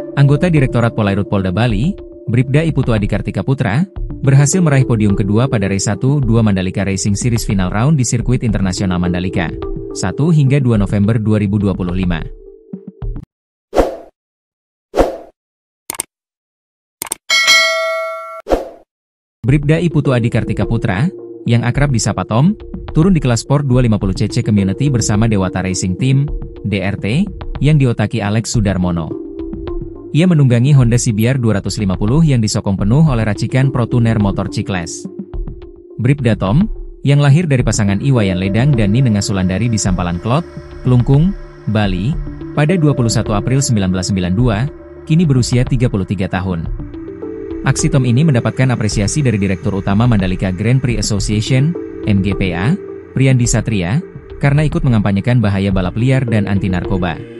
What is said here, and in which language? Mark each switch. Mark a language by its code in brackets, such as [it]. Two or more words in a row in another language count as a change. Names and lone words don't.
[id] Anggota Direktorat Polairut Polda Bali, Bribda I Putu Adikartika Putra, berhasil meraih podium kedua pada Race 1-2 Mandalika Racing Series Final Round di Sirkuit Internasional Mandalika, 1 hingga 2 November 2025. Bribda I Putu Adikartika Putra, yang akrab disapa Tom, turun di kelas Sport 250cc Community bersama Dewata Racing Team, DRT, yang diotaki Alex Sudarmono. Ia menunggangi Honda CBR 250 yang disokong penuh oleh racikan Pro Tuner Motor C-Class. Bribda Tom, yang lahir dari pasangan Iwayan Ledang dan Ninengah Sulandari di Sampalan Klot, Klungkung, Bali, pada 21 April 1992, kini berusia 33 tahun. Aksi Tom ini mendapatkan apresiasi dari Direktur Utama Mandalika Grand Prix Association, MGPA, Priyandi Satria, karena ikut mengampanyekan bahaya balap liar dan anti narkoba.